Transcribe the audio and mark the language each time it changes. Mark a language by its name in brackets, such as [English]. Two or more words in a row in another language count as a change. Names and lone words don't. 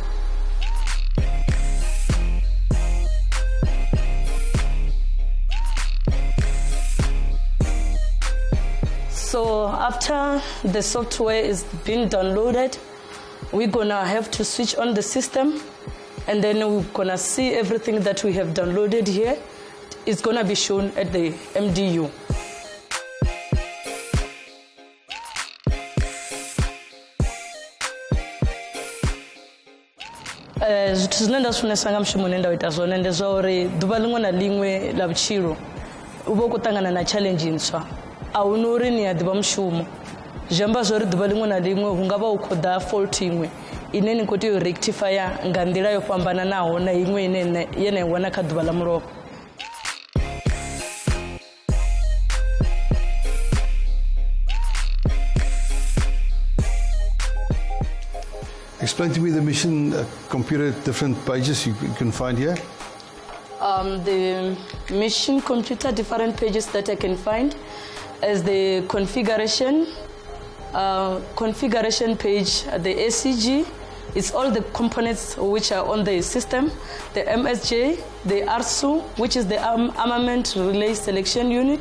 [English] So after the software is being downloaded, we're gonna have to switch on the system, and then we're gonna see everything that we have downloaded here. It's gonna be shown at the MDU. [Venda] Zwithu zwine nda funesa nga mushumo une nda u ita zwone ndi zwa uri ḓuvha ḽiṅwe na ḽiṅwe ḽa vhutshilo u vha u khou ṱangana na challenge ntswa a hu na uri ni a ḓivha mushumo zwi amba zwa uri ḓuvha ḽiṅwe na ḽiṅwe hu nga vha hu khou ḓa fault iṅwe ine ni khou tea u rectifya nga nḓila yo fhambananaho na iṅwe ine ye na i wana kha ḓuvha ḽa mulovha. [English] Explain to me the mission computer, different pages you can find here. The mission computer, different pages that I can find is the configuration page, the ACG, It's all the components which are on the system, the MSJ, the ARSU, which is the Armament Relay Selection Unit.